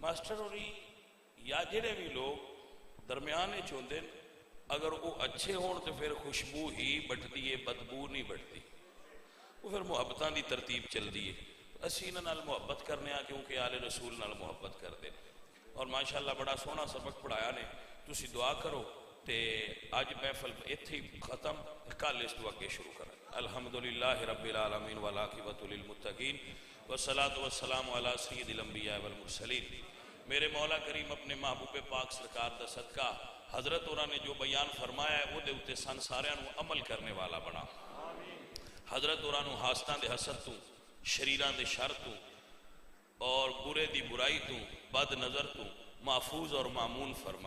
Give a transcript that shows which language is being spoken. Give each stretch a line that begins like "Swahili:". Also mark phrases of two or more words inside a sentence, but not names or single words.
Punjabi: ماسٹر ہوری یا جیہڑے بھی لوگ درمیان ہوندے اگر وہ اچھے ہون تو پھر خوشبو ہی بٹتی ہے، بدبو نہیں بٹتی. وہ پھر محبتاں دی ترتیب چلتی ہے۔ اسیں انہاں نال محبت کرنے کیونکہ آل رسول نال محبت کرتے. اور ماشاءاللہ بڑا سوہنا سبق پڑھایا نے۔ تسیں دعا کرو تے اج محفل ایتھے ہی ختم، کل اس تو اگے شروع کر.
Arabic: الحمد لله رب العالمين والعاقبة للمتقين والصلاة والسلام على سيد الأنبياء والمرسلين.
Punjabi: میرے مولا کریم اپنے محبوب پاک سرکار دا صدقہ حضرت ہوراں نے جو بیان فرمایا ہے اہدے اتے سن ساریاں نوں عمل کرنے والا بنا. حضرت ہوراں نوں حاستاں دے حسد توں، شریراں دے شر توں اور برے دی برائی توں، بد نظر توں محفوظ اور مامون فرما.